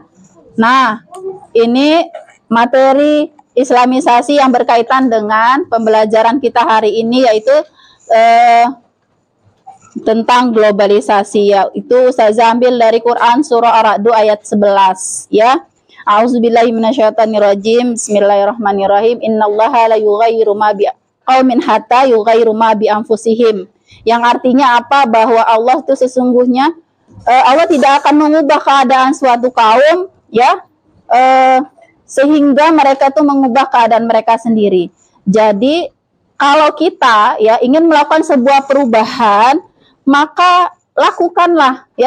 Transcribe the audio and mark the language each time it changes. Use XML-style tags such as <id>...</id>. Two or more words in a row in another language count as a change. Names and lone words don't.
<id>Nah, ini materi Islamisasi yang berkaitan dengan pembelajaran kita hari ini, yaitu tentang globalisasi, yaitu Ustazah ambil dari Quran surah Ar-Ra'd ayat 11 ya.</id> <ar>أعوذ بالله من الشيطان الرجيم. بسم الله الرحمن الرحيم. إن الله لا يغير ما بقوم حتى يغيروا ما بأنفسهم.</ar> <id>Yang artinya apa? Bahwa Allah itu sesungguhnya Allah tidak akan mengubah keadaan suatu kaum ya, sehingga mereka tuh mengubah keadaan mereka sendiri. Jadi kalau kita ya ingin melakukan sebuah perubahan, maka lakukanlah ya.</id>